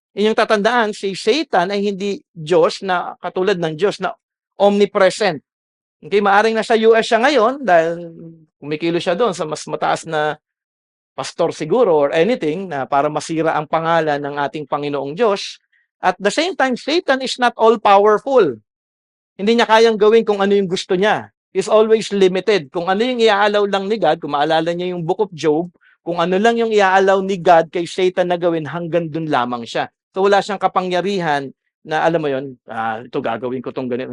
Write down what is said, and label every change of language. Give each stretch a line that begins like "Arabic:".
Filipino: Yun yung tatandaan, si Satan ay hindi Diyos na katulad ng Diyos na omnipresent. Okay? Maaring nasa US siya ngayon dahil kumikilo siya doon sa mas mataas na pastor siguro or anything na para masira ang pangalan ng ating Panginoong Diyos.
English: At the same time, Satan is not all-powerful.
Filipino: Hindi niya kayang gawin kung ano yung gusto niya.
English: He's always limited.
Filipino: Kung ano yung iaalaw lang ni God, kung maalala niya yung Book of Job, kung ano lang yung iaalaw ni God kay Satan na gawin, hanggang dun lamang siya. So wala siyang kapangyarihan na alam mo yun, ito gagawin ko tong ganito.